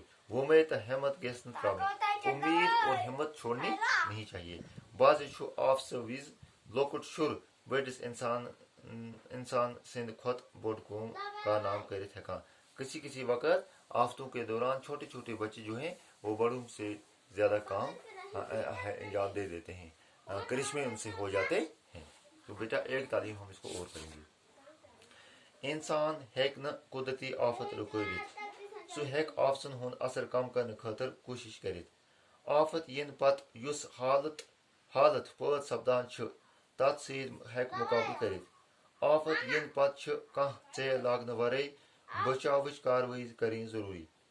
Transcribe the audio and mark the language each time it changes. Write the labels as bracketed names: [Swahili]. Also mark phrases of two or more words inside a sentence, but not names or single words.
[Urdu] وہ میں تو [Kashmiri] ہمت گژھِ نہ تراؤنی. [Urdu] امید اور ہمت چھوڑنی نہیں چاہیے. [Kashmiri] بعض آفسہ وز لۄکُٹ شُر بٔڑِس انسان سند کھۄت بوٚڑ کٲم کارنام کرِتھ ہیٚکان. [Urdu] کسی وقت آفتوں کے دوران چھوٹے چھوٹے بچے جو ہیں وہ بڑوں سے زیادہ کام انجام دے دیتے ہیں، کرشمے ان سے ہو جاتے ہیں. تو بیٹا ایک تعلیم ہم اس کو اور کریں گے. [Kashmiri] انسان ہیٚکہِ نہٕ قدرتی آفت رُکٲوِتھ، سُہ ہیٚکہِ آفژن ہُنٛد اثر کم کرنہٕ خٲطرٕ کوٗشش کٔرِتھ. آفت یِنہٕ پتہٕ یُس حالت پٲد سپدان چھِ تتھ سۭتۍ ہیٚکہِ مقابلہٕ کٔرِتھ. آفت یِنہٕ پتہٕ چھِ کانٛہہ ژیل لاگنہٕ ورٲے بچاوٕچ کاروٲیی کرٕنۍ ضروٗری.